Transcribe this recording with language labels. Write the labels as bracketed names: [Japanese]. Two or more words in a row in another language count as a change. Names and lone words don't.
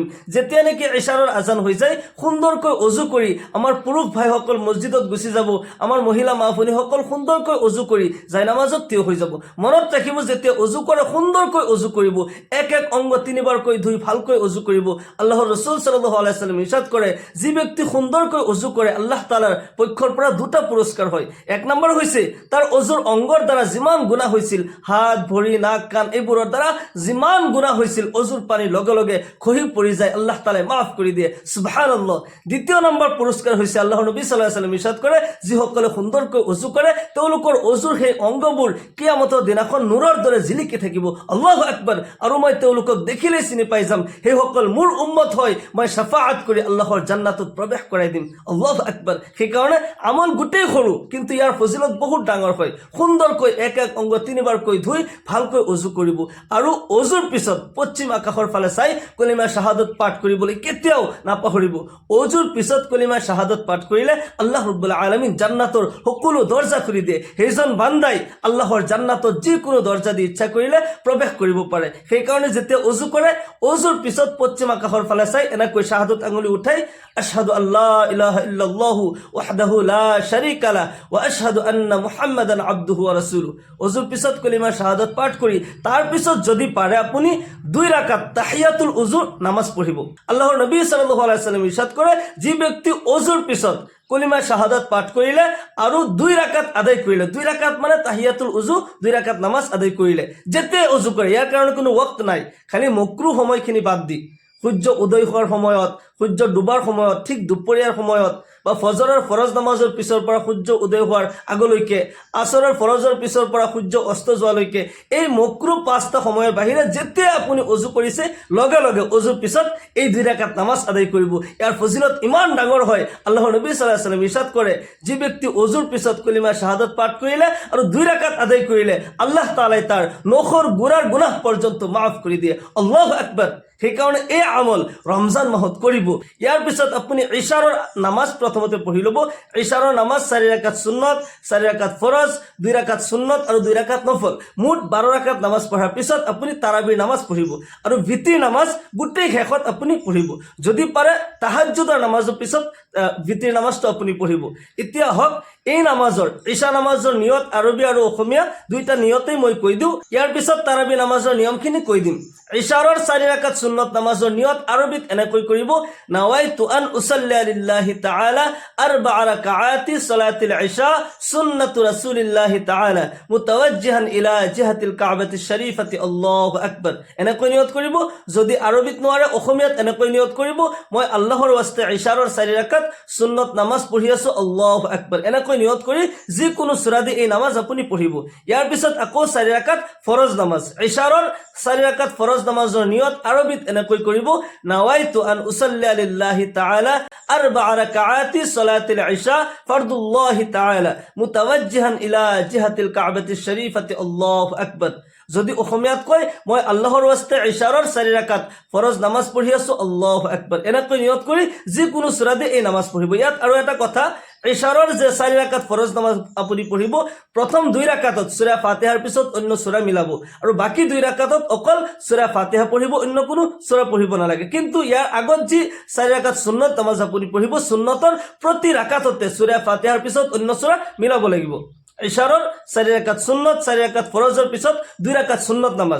[Assamese] যেতিয়া নেকি ইশাৰৰ আজান হৈ যায়, সুন্দৰকৈ অজু কৰি আমাৰ পুৰুষ ভাইসকল মছজিদত গুচি যাব, আমাৰ মহিলা মা ভনীসকল সুন্দৰকৈ অজু কৰি যায় নামাজত থিয় হৈ যাব। মনত ৰাখিব, যেতিয়া অজু কৰে সুন্দৰকৈ অজু কৰিব, এক এক অংগ 3 বাৰকৈ ধুই ভালকৈ অজু কৰিব। আল্লাহৰ ৰাসূল [Arabic] صلى الله عليه وسلم [Assamese] ইৰশাদ কৰে, যি ব্যক্তি সুন্দৰকৈ অজু কৰে আল্লাহ তাআলাৰ পক্ষৰ পৰা 2টা পুৰস্কাৰ হয়। 1 নম্বৰ হৈছে তাৰ অজুৰ অংগৰ দ্বাৰা যিমান গুনাহ হৈছিল, হাত ভৰি নাক কাণ এইবোৰৰ দ্বাৰা যিমান গুনাহ হৈছিল, অজুৰ পানীৰ লগে লগে খহি পৰি যায়, আল্লাহ তাআলাই মাফ কৰি দিয়ে। [Arabic] سبحان الله. [Assamese] 2য় নম্বৰ পুৰস্কাৰ হৈছে আল্লাহৰ নবী [Arabic] صلى الله عليه وسلم [Assamese] ইৰশাদ কৰে, যিসকলে সুন্দৰকৈ অজু কৰে তেওঁলোকৰ অজুৰ সেই অংগবোৰ কিয়ামতৰ দিনাখন নূৰৰ দৰে জিলিকি থাকিব। [Arabic] الله أكبر. [Assamese] আৰু মই তেওঁলোকক দেখিলে চিনি পাই যাম, সেইসকল মোৰ উম্মত হয়, মই শাফাআত কৰি আল্লাহৰ জান্নাতত প্ৰৱেশ কৰাই দিম। [Arabic] الله أكبر. [Assamese] সেইকাৰণে আমল গোটেই সৰু কিন্তু ইয়াৰ ফজিলত বহুত ডাঙৰ হয়। সুন্দৰকৈ এক এক অংগ 3 বাৰকৈ ধুই ভালকৈ অজু কৰিব আৰু অজুৰ পিছত পশ্চিম আকাশৰ ফালে চাই কলিমা শাহাদত পাঠ কৰিবলৈ কেতিয়াও নাপাহৰিব। অজুৰ পিছত কলিমা শাহাদত পাঠ কৰিলে [Arabic] الله رب العالمين [Assamese] জান্নাতৰ সকলো দৰজা খুলি দিয়ে। সেইজন বান্দাই আল্লাহৰ জান্নাতত যিকোনো দৰজা দি ইচ্ছা কৰিলে প্ৰৱেশ কৰিব পাৰে। সেইকাৰণে যেতিয়া অজু কৰে, অজুৰ পিছত পশ্চিম আকাশৰ ফালে চাই এনেকৈ শাহাদত আঙুলি উঠাই [Arabic] أشهد أن لا إله إلا الله وحده لا شريك له وأشهد أن محمدا عبده ورسوله. [Assamese] অজুৰ পিছত কলিমা শাহাদত পাঠ কৰি তাৰ পিছত যদি পাৰে আপুনি 2 ৰাকাত তাহিয়াতুল উজু নামাজ পঢ়িব। আল্লাহৰ নবী [Arabic] صلى الله عليه وسلم [Assamese] ইৰশাদ কৰে, যি ব্যক্তি অজুৰ পিছত কলিমা শাহাদাত পাঠ কৰিলে আৰু 2 ৰাকাত আদায় কৰিলে, 2 ৰাকাত মানে তাহিয়াতুল উজু, 2 ৰাকাত নামাজ আদায় কৰিলে, যেতে অজু কৰে, ইয়াৰ কাৰণে কোনো ওয়াক্ত নাই, খালি মকৰুহ সময়খিনি বাদ দি সূৰ্য উদয় হোৱাৰ সময়ত, সূৰ্য ডুবাৰ সময়ত, ঠিক দুপৰীয়াৰ সময়ত বা ফজৰৰ ফৰজ নামাজৰ পিছৰ পৰা সূৰ্য উদয় হোৱাৰ আগলৈকে, আসৰৰ ফৰজৰ পিছৰ পৰা সূৰ্য অস্ত যোৱালৈকে, এই মকৰুহ 5টা সময়ৰ বাহিৰে যেতিয়া আপুনি অজু কৰিছে লগে লগে অজুৰ পিছত এই 2 ৰাকাত নামাজ আদায় কৰিব। ইয়াৰ ফজিলত ইমান ডাঙৰ হয়, আল্লাহৰ নবী [Arabic] صلى الله عليه وسلم [Assamese] ইৰশাদ কৰে, যি ব্যক্তি অজুৰ পিছত কলিমা শাহাদাত পাঠ কৰিলে আৰু 2 ৰাকাত আদায় কৰিলে আল্লাহ তাআলাই তাৰ নখৰ গোড়াৰ গুনাহ পৰ্যন্ত মাফ কৰি দিয়ে। [Arabic] الله أكبر. [Assamese] সেইকাৰণে এই আমল ৰমজান মাহত কৰিব। ইয়াৰ পিছত আপুনি ইশাৰৰ নামাজ প্ৰথমতে পঢ়ি ল'ব। ইশাৰৰ নামাজ 4 ৰাকাত সুন্নত, 4 ৰাকাত ফৰজ, 2 ৰাকাত সুন্নত আৰু 2 ৰাকাত নফল, মুঠ 12 ৰাকাত নামাজ পঢ়াৰ পিছত আপুনি তাৰাবিৰ নামাজ পঢ়িব আৰু ভিতিৰ নামাজ গোটেই শেষত আপুনি পঢ়িব। যদি পাৰে তাহাজ্জুদৰ নামাজৰ পিছত ভিতিৰ নামাজটো আপুনি পঢ়িব। এতিয়া হওক এই নামাজৰ, ইশা নামাজৰ নিয়ত আৰবী আৰু অসমীয়া 2টা নিয়তেই মই কৈ দিওঁ, ইয়াৰ পিছত তাৰাবি নামাজৰ নিয়মখিনি কৈ দিম। ইশাৰৰ 4 ৰাকাত সুন্নত নামাজৰ নিয়ত আৰবীত এনেকৈ কৰিব, [Arabic] نويت أن أصلي لله تعالى 4 ركعات صلاة العشاء سنة رسول الله تعالى متوجها إلى جهة الكعبة الشريفة. الله أكبر. [Assamese] এনেকৈ নিয়ত কৰিব। যদি আৰবীত নোৱাৰে অসমীয়াত এনেকৈ নিয়ত কৰিব, মই আল্লাহৰ ওয়াস্তে ইশাৰৰ 4 ৰাকাত সুন্নত নামাজ পঢ়ি আছো, [Arabic] الله أكبر, [Assamese] এনেকৈ নিয়ত কৰি যিকোনো সূৰা দি এই নামাজ আপুনি পঢ়িব ইয়াৰ পিছত আকৌ 4 ৰাকাত ফৰজ নামাজ ইশাৰৰ 4 ৰাকাত ফৰজ নামাজৰ নিয়ত আৰবিত এনেকৈ কৰিব [Arabic] نويت أن أصلي لله تعالى 4 ركعات صلاة العشاء فرض الله تعالى متوجها إلى جهة الكعبة الشريفة الله أكبر [Assamese] যদি অসমীয়াত কয় মই আল্লাহৰ ওয়াস্তে ইশাৰৰ 4 ৰাকাত ফৰজ নামাজ পঢ়ি আছো [Arabic] الله أكبر [Assamese] এনেকৈ নিয়ত কৰি যিকোনো সূৰা দি এই নামাজ পঢ়িব ইয়াত আৰু এটা কথা ইশাৰৰ যে 4 ৰাকাত ফৰজ নামাজ আপুনি পঢ়িব প্ৰথম 2 ৰাকাতত সূৰা ফাতিহাৰ পিছত অন্য সূৰা মিলাব আৰু বাকি 2 ৰাকাতত অকল সূৰা ফাতিহা পঢ়িব অন্য কোনো সূৰা পঢ়িব নালাগে কিন্তু ইয়াৰ আগত যি 4 ৰাকাত সুন্নত নামাজ আপুনি পঢ়িব সুন্নতৰ প্ৰতি ৰাকাততে সূৰা ফাতিহাৰ পিছত অন্য সূৰা মিলাব লাগিব ইশাৰৰ 4 ৰাকাত সুন্নত 4 ৰাকাত ফৰজৰ পিছত 2 ৰাকাত সুন্নত নামাজ